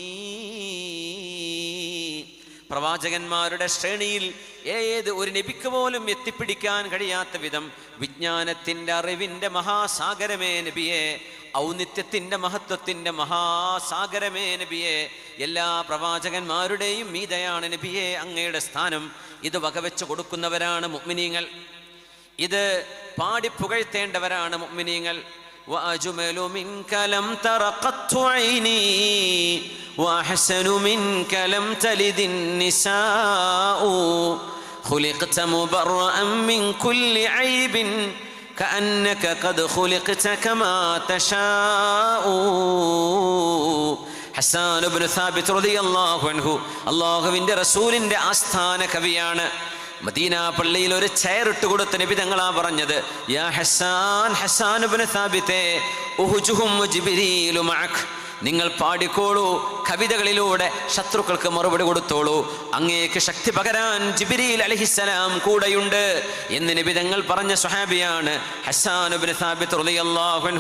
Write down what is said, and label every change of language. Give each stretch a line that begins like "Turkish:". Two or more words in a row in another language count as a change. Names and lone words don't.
Malayalam: പ്രവാചകന്മാരുടെ ശ്രേണിയിൽ ഏത് ഒരു നബിക്ക് പോലും എത്തിപ്പിടിക്കാൻ കഴിയാത്ത വിധം വിജ്ഞാനത്തിൻ്റെ അറിവിൻ്റെ മഹാസാഗരമേ നബിയെ, ഔന്നിത്യത്തിൻ്റെ മഹത്വത്തിൻ്റെ മഹാസാഗരമേ നബിയെ, എല്ലാ പ്രവാചകന്മാരുടെയും മീതയാണ് നബിയെ അങ്ങയുടെ സ്ഥാനം. ഇത് വകവെച്ച് കൊടുക്കുന്നവരാണ് മുഅ്മിനീങ്ങൾ, ഇത് പാടിപ്പുകഴ്ത്തേണ്ടവരാണ് മുഅ്മിനീങ്ങൾ.
Arabic: وأجمل منك لم تر قط عيني وأحسن منك لم تلد النساء خلقت مبرأ من كل عيب كأنك قد خلقت كما تشاء.
Malayalam: ഹസ്സാൻ ഇബ്നു സാബിത്ത്
Arabic: رضي الله عنه
Malayalam: അല്ലാഹുവിൻ്റെ റസൂലിൻ്റെ ആസ്ഥാന കവിയാണ്. മദീന പള്ളിയിൽ ഒരു ചെയർ ഇട്ട് കൊടുത്ത നബി തങ്ങളാ പറഞ്ഞത്, യാ ഹസ്സാൻ, ഹസ്സാൻ ഇബ്നു സാബിത്തേ,
Arabic: اهجهم جبريل معك,
Malayalam: നിങ്ങൾ പാടിക്കോളൂ, കവിതകളിലൂടെ ശത്രുക്കൾക്ക് മറുപടി കൊടുത്തോളൂ, അങ്ങേക്ക് ശക്തി പകരാൻ ജിബ്രീൽ അലൈഹിസ്സലാം കൂടെയുണ്ട് എന്ന് നബി തങ്ങൾ പറഞ്ഞ സ്വഹാബിയാണ് ഹസ്സാൻ ഇബ്നു സാബിത്ത്
Arabic: رضي الله عنه.